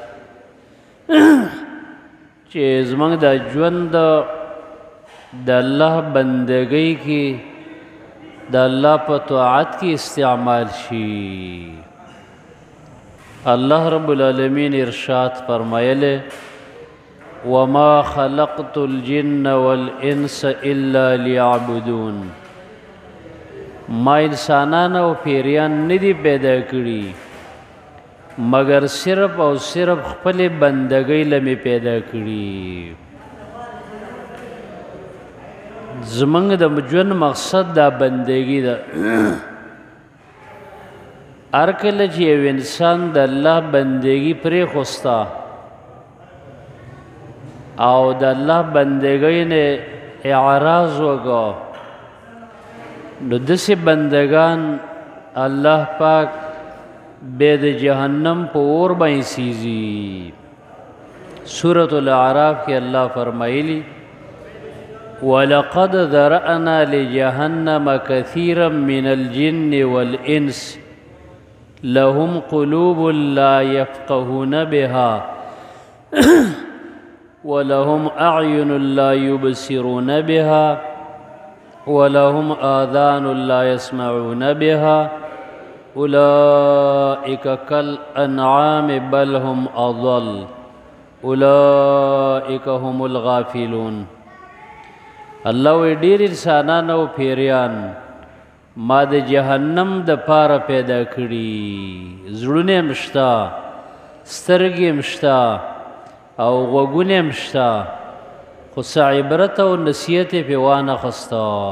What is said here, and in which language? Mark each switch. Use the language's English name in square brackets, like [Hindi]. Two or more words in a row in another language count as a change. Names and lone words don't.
[Pashto] چې زمونږ د ژوند د الله بندګۍ کې د الله په طاعت کې استعمال شي [Arabic] الله رب العالمین [Pashto] ارشاد فرمایله [Arabic] وما خلقت الجن والانس الا ليعبدون [Pashto] ما انسانان او پیریان ندي پیدا کړي مگر صرف او صرف خپل بندګۍ لمه پیدا کړي زمنګ د ژوند مقصد دا بندګي ده هر کله چې یو انسان د الله بندګي پرې خوستا او د الله بندګۍ نه اعراض وکړو نو داسې بندگان الله پاک به د جهنم په اور باندې سیزي سورة الاعراف کې الله فرمایلی [Arabic] ولقد ذرأنا لجهنم كثيرا من الجن والإنس لهم قلوب لا يفقهون بها ولهم أعين لا يبصرون بها ولهم آذان لا يسمعون بها أولئك كالأنعام بل هم أضل أولئك هم الغافلون [Pashto] الله وی ډیر انسانان او پیریان ما د جهنم د پاره پیدا کړي زړونه مشتا سترګې مشتا او غوږونه مشتا خو څه عبرت او نصیحت په وانه خستا